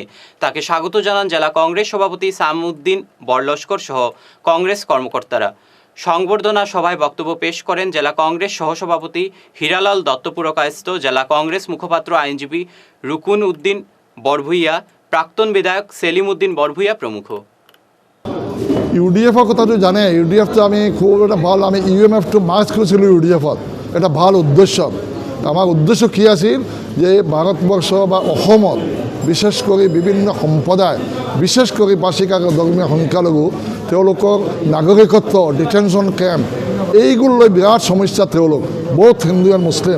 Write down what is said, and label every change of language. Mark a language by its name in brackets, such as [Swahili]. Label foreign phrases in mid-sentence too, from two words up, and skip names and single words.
[Bangla] তাকে স্বাগত জানান জেলা কংগ্রেস সভাপতি সামউদ্দিন বরলস্কর সহ কংগ্রেস কর্মকর্তারা। সংবর্ধনা সভায় বক্তব্য পেশ করেন জেলা কংগ্রেস সহসভাপতি হীরালাল দত্তপুরকায়স্থ, জেলা কংগ্রেস মুখপাত্র আইনজীবী রুকুন উদ্দিন বরভুইয়া, প্রাক্তন বিধায়ক সেলিম উদ্দিন বরভুইয়া প্রমুখ। [Assamese] ইউডিএফৰ কথাটো জানে, ইউডিএফটো আমি খুব এটা ভাল, আমি ইউএমএফটো মাৰ্চ কৰিছিলোঁ ইউডিএফত, এটা ভাল উদ্দেশ্য। আমাৰ উদ্দেশ্য কি আছিল যে ভাৰতবৰ্ষ বা অসমত বিশেষ কৰি বিভিন্ন সম্প্ৰদায়, বিশেষ কৰি পাৰ্চিকা ধৰ্মীয় সংখ্যালঘু, তেওঁলোকৰ নাগৰিকত্ব, [English] detention camp [Assamese] এইবোৰ লৈ বিৰাট সমস্যা তেওঁলোক, বহুত [English] Hindu and Muslim.